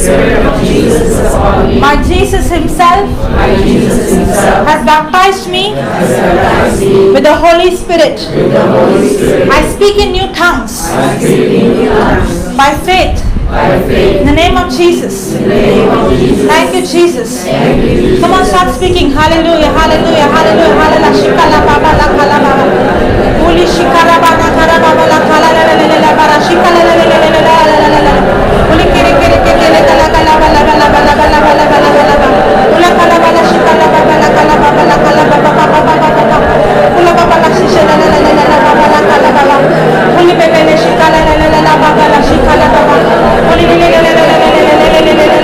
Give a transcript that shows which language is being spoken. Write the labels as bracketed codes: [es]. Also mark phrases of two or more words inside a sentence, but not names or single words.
[en] My Jesus Himself has baptized me with the Holy Spirit. I speak in new tongues by faith. In the name of Jesus. Thank you, Jesus. Come on, start speaking. Hallelujah, hallelujah, hallelujah, hallelujah. Shikala baba la kala baba. Uli shikala baba kala baba la kala la la la la bara shikala la la la la la la la. Uli kere kere kere kala kala bala bala bala bala bala bala bala. Ula kala bala shikala baba la kala baba la kala baba baba baba baba. Ula baba la shikala la la la la baba la kala baba. Uli bebe le shikala la la la la baba la shikala baba. Uli le le le le le le le le le